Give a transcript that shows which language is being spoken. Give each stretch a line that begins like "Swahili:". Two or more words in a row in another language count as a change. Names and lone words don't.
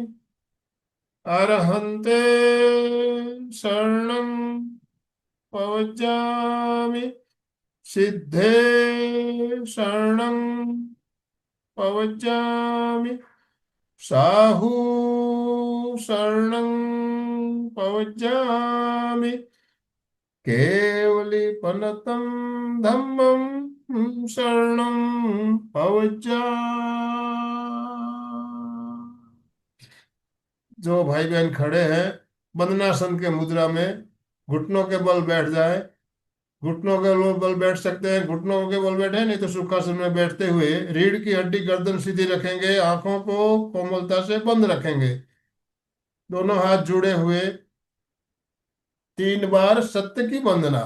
Prakrit languages: अरहन्ते शरणं पवज्जामि, सिद्धे शरणं पवज्जामि, साहू शरणं पवज्जामि, केवलीपनतं धम्मं शरणं पवज्जामि।
Hindi: जो भाई बहन खड़े हैं वंदनासन के मुद्रा में घुटनों के बल बैठ जाए। घुटनों के बल बैठ सकते हैं, घुटनों के बल बैठे, नहीं तो सुखासन में बैठते हुए रीढ़ की हड्डी, गर्दन सीधी रखेंगे, आंखों को कोमलता से बंद रखेंगे, दोनों हाथ जुड़े हुए तीन बार सत्य की वंदना।